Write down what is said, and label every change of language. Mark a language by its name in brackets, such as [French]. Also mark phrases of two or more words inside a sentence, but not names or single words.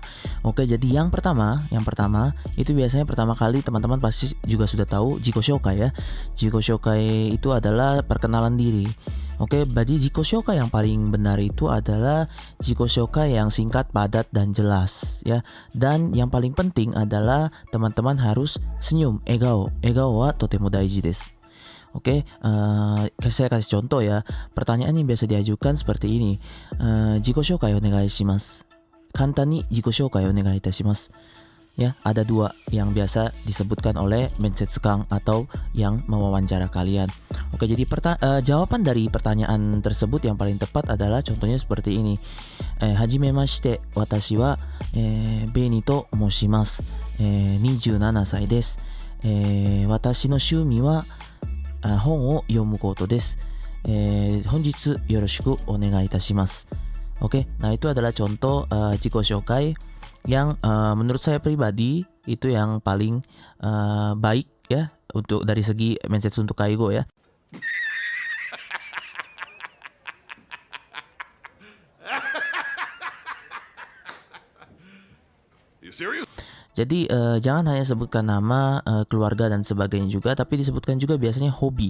[Indonesian] Oke, jadi yang pertama itu biasanya pertama kali teman-teman pasti juga sudah tahu [Japanese] 自己紹介 [Indonesian] ya. [Japanese] 自己紹介 [Indonesian] itu adalah perkenalan diri. Oke, jadi [Japanese] 自己紹介 [Indonesian] yang paling benar itu adalah [Japanese] 自己紹介 [Indonesian] yang singkat, padat, dan jelas ya. Dan yang paling penting adalah teman-teman harus senyum, egao. [Japanese] 笑顔はとても大事です. [Indonesian] Oke, saya kasih contoh ya. Pertanyaan yang biasa diajukan seperti ini. [Japanese] 自己紹介お願いします。簡単に自己紹介お願いいたします. [Indonesian] Ya, ada dua yang biasa disebutkan oleh mensetsu-kang atau yang mewawancara kalian. Oke, jadi jawaban dari pertanyaan tersebut yang paling tepat adalah contohnya seperti ini. [Japanese] はじめまして、私はBennyと申します. 27 歳です。私の趣味は本を読むことです。本日よろしくお願いいたします。 [Indonesian] Oke, nah itu adalah contoh [Japanese] 自己紹介 [Indonesian] yang menurut saya pribadi itu yang paling baik ya untuk dari segi mensetsu untuk kaigo ya. Jadi jangan hanya sebutkan nama, keluarga dan sebagainya juga, tapi disebutkan juga biasanya hobi.